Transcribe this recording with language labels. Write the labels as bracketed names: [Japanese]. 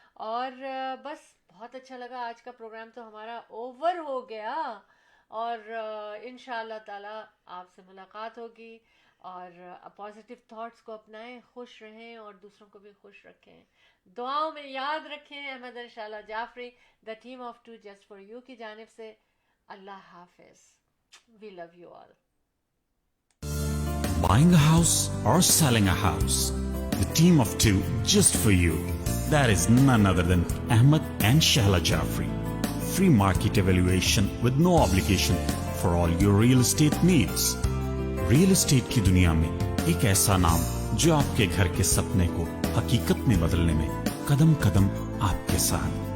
[Hindi] और बस बहुत अच्छा लगा. आज का प्रोग्राम तो हमारा ओवर हो गया, और इंशाअल्लाह ताला आपसे मुलाकात होगी. और पॉजिटिव थॉट्स को अपनाएं, खुश रहें और दूसरों को भी खुश रखें. दुआओं में याद रखें Ahmad and Shaila Jafri the team of 2 just for you की जानिब से. अल्लाह हाफिज. [English] We love you all. Buying a house or selling a house, the team of 2 just for you. That is none other than Ahmed and Shahla Jafri. Free market evaluation with no obligation for all your real estate needs. [Hindi] Real estate की दुनिया में एक ऐसा नाम जो आपके घर के सपने को हकीकत में बदलने में कदम कदम आपके साथ.